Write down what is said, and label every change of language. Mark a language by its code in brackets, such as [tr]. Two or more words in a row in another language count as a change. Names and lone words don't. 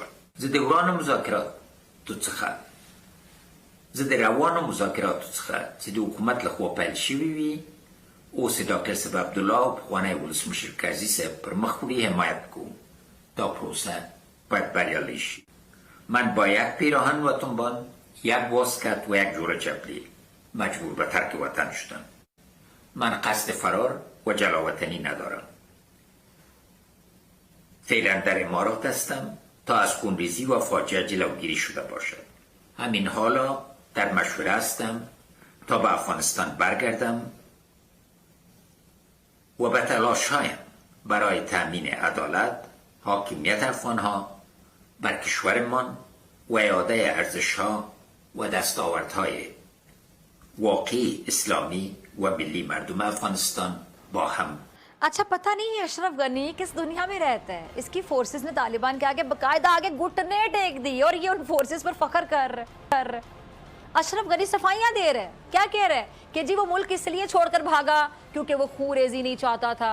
[ps] زه د روانو مذاکراتو څخه چې د حکومت لخوا پیل شوي وي اوس د ډاکټر صاحب عبدالله او پخوانی ولسمشر کرزي صاحب پر مخ وړي حمایت کوم. دا پروسه باید بریالی شي. [fa] من با یک پیراهن و تنبان، یک واسکت و یک جوره چپلی مجبور به ترک وطن شدم. من قصد فرار و جلاوطنی ندارم. فعلا در امارات هستم تا از خونریزی و فاجعه جلوگیری شده باشد. همین حالا در مشوره هستم تا به افغانستان برگردم و به تلاش‌هایم برای تأمین عدالت، حاکمیت افغانها بر کشورمان و اعاده ارزش‌ها و دستاوردهای واقعی اسلامی و ملی مردم افغانستان با هم. [ur] اچھا پتا نہیں ہے اشرف غنی کس دنیا میں رہتا ہے. اس کی فورسز نے طالبان کے آگے باقاعدہ آگے گھٹنے ٹیک دی اور یہ ان فورسز پر فخر کر اشرف غنی صفائیاں دے رہے. کیا کہہ رہے ہیں کہ جی وہ ملک اس لیے چھوڑکر بھاگا کیونکہ وہ خونریزی نہیں چاہتا تھا.